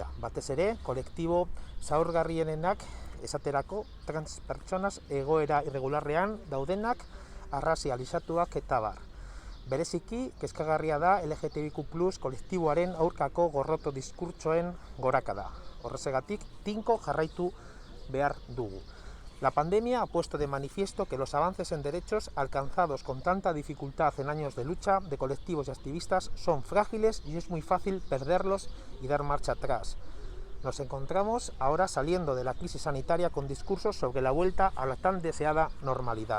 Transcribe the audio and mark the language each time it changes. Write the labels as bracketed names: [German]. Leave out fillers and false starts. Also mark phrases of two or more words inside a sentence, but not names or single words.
[Basque] Batez ere, kolektibo zaurgarrienenak esaterako trans pertsonas egoera irregularrean daudenak, arrazializatuak eta bar. Bereziki, kezkagarria da LGTBIQ+ kolektiboaren aurkako gorroto diskurtsoen gorakada. Horrezegatik, tinko jarraitu behar dugu. [Spanish] La pandemia ha puesto de manifiesto que los avances en derechos alcanzados con tanta dificultad en años de lucha de colectivos y activistas son frágiles y es muy fácil perderlos y dar marcha atrás. Nos encontramos ahora saliendo de la crisis sanitaria con discursos sobre la vuelta a la tan deseada normalidad.